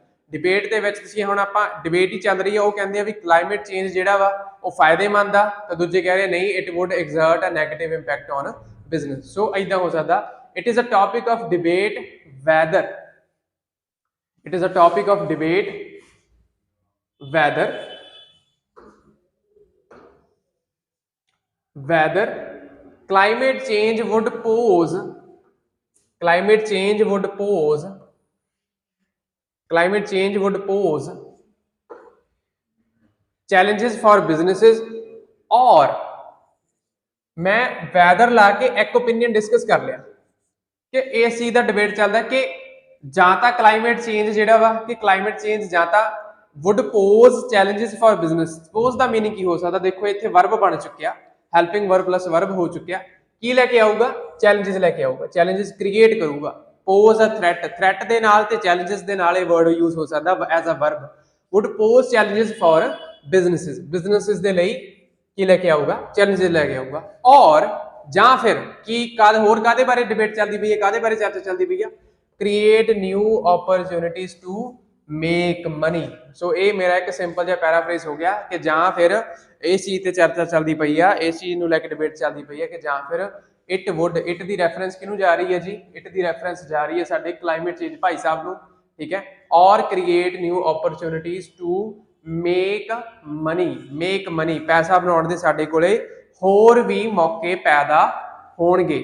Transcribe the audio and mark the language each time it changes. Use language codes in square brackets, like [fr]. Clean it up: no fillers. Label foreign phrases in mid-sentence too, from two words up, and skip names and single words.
[pa] ਡਿਬੇਟ ਦੇ ਵਿੱਚ ਤੁਸੀਂ ਹੁਣ ਆਪਾਂ ਡਿਬੇਟ ਹੀ ਚੱਲ ਰਹੀ ਆ, ਉਹ ਕਹਿੰਦੇ ਆ ਵੀ [en] climate change [pa] ਜਿਹੜਾ ਵਾ ਉਹ ਫਾਇਦੇਮੰਦ ਆ, ਤਾਂ ਦੂਜੇ ਕਹਿ ਰਹੇ ਨਹੀਂ [en] it would exert a negative impact on business. [pa] ਸੋ ਇਦਾਂ ਹੋ ਸਕਦਾ। [en] it is a topic of debate whether, it is a topic of debate whether climate change would pose challenges for businesses, [hi] और मैं वैदर ला के एक [en] opinion discuss [hi] कर लिया कि इस चीज का डिबेट चलता कि [pa] ਜਾਂ ਤਾਂ ਕਲਾਈਮੇਟ ਚੇਂਜ ਜਿਹੜਾ ਵਾ ਕਿ ਕਲਾਈਮੇਟ ਚੇਂਜ ਜਾਂ ਤਾਂ [en] would pose challenges for business। [pa] suppose ਦਾ ਮੀਨਿੰਗ ਕੀ ਹੋ ਸਕਦਾ? ਦੇਖੋ ਇੱਥੇ ਵਰਬ ਬਣ ਚੁੱਕਿਆ, [en] helping verb plus verb [pa] ਹੋ ਚੁੱਕਿਆ। ਕੀ ਲੈ ਕੇ ਆਊਗਾ? ਚੈਲੰਜਸ ਲੈ ਕੇ ਆਊਗਾ, [en] challenges create [pa] ਕਰੂਗਾ। [en] pose a threat [pa] ਦੇ ਨਾਲ ਤੇ challenges ਦੇ ਨਾਲ ਇਹ [en] word use [pa] ਹੋ ਸਕਦਾ [en] as a verb. would pose challenges for businesses [pa] ਦੇ ਲਈ ਕੀ ਲੈ ਕੇ ਆਊਗਾ? ਚੈਲੰਜਸ ਲੈ ਕੇ ਆਊਗਾ। ਔਰ ਜਾਂ ਫਿਰ ਕੀ ਹੋਰ ਕਾਦੇ ਬਾਰੇ ਡਿਬੇਟ ਚੱਲਦੀ ਪਈ ਹੈ, ਕਾਦੇ ਬਾਰੇ ਚਰਚਾ ਚੱਲਦੀ ਪਈ ਆ? [en] create new opportunities to make money। [pa] ਸੋ ਇਹ ਮੇਰਾ ਇੱਕ ਸਿੰਪਲ ਜਿਹਾ ਪੈਰਾਫਰੇਜ਼ ਹੋ ਗਿਆ ਕਿ ਜਾਂ ਫਿਰ ਇਸ ਚੀਜ਼ ਤੇ ਚਰਚਾ ਚੱਲਦੀ ਪਈ ਆ, ਇਸ ਚੀਜ਼ ਨੂੰ ਲੈ ਕੇ ਡਿਬੇਟ ਚੱਲਦੀ ਪਈ ਹੈ ਕਿ ਜਾਂ ਫਿਰ [en] it would, [pa] ਇਟ ਦੀ ਰੈਫਰੈਂਸ ਕਿਹਨੂੰ ਜਾ ਰਹੀ ਹੈ ਜੀ? ਇਟ ਦੀ ਰੈਫਰੈਂਸ ਜਾ ਰਹੀ ਹੈ ਸਾਡੇ [en] climate change [pa] ਭਾਈ ਸਾਹਿਬ ਨੂੰ, ਠੀਕ ਹੈ। ਔਰ [en] create new opportunities to make money, [pa] ਪੈਸਾ ਬਣਾਉਣ ਦੇ ਸਾਡੇ ਕੋਲੇ ਹੋਰ ਵੀ ਮੌਕੇ ਪੈਦਾ ਹੋਣਗੇ।